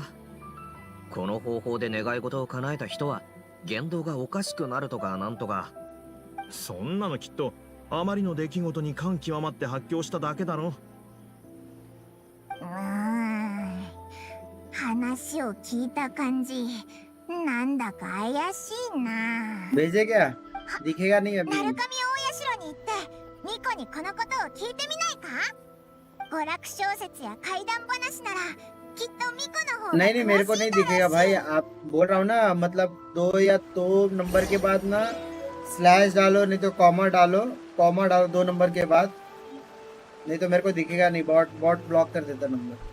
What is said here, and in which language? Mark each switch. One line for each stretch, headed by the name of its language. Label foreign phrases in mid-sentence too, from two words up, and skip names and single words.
Japanese: この方法で願い事を叶えた人は言動がおかしくなるとかなんとか。そんなのきっとあまりの出来事に感極まって発狂しただけだろ話を聞いた感じなんだか怪しいな
Hindi: भेजे क्या दिखेगा नहीं
Japanese: 鳴
Hindi: अभी
Japanese: 神大社に行ってミコにこのことを聞いてみないか娯楽小説や怪談話ならきっとミコの方が
Hindi: नहीं नहीं मेरे को नहीं दिखेगा भाई आप बोल रहा हूँ ना मतलब 2 या तो नंबर के बाद ना स्लैश डालो नहीं तो कॉमा डालो 2 नंबर के बाद नहीं तो मेरे को दिखेगा नहीं
English: bot bot block
Hindi: कर देता नंबर